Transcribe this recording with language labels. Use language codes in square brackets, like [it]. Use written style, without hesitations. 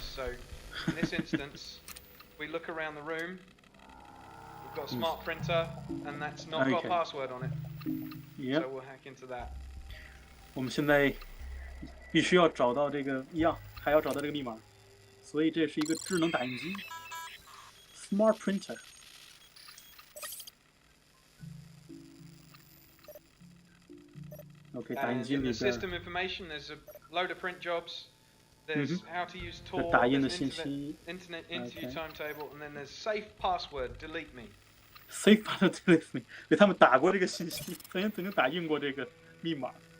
[en] So in this instance, we look around the room. We've got a smart printer, and that's not got a password on it. So we'll hack into that. [zh] 我们现在必须要找到这个还要找到这个密码，所以这是一个智能打印机 ，smart printer。 OK， 打印机里边。 [en] System information, there's a load of print jobs. There's how to use Tor. [zh] 打印的信息。 [en] Internet interview timetable, and then there's safe password. Delete me. Safe password delete me. [zh] 对，他们打过这个信息，曾经打印过这个密码。